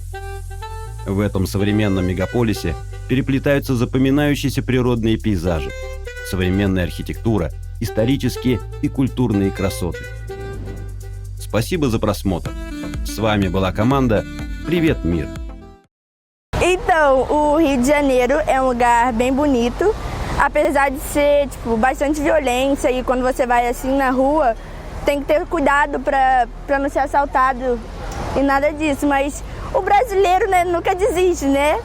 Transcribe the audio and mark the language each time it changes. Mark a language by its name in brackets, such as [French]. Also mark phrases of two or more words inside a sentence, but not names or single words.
[Russian] В этом современном мегаполисе переплетаются запоминающиеся природные пейзажи, современная архитектура, исторические и культурные красоты. Спасибо за просмотр. С вами была команда «Привет, мир». [Portuguese] Então, o Rio de Janeiro é um lugar bem bonito, apesar de ser bastante violência e quando você vai assim na rua tem que ter cuidado para não ser assaltado e nada disso, mas o brasileiro, né, nunca desiste, né?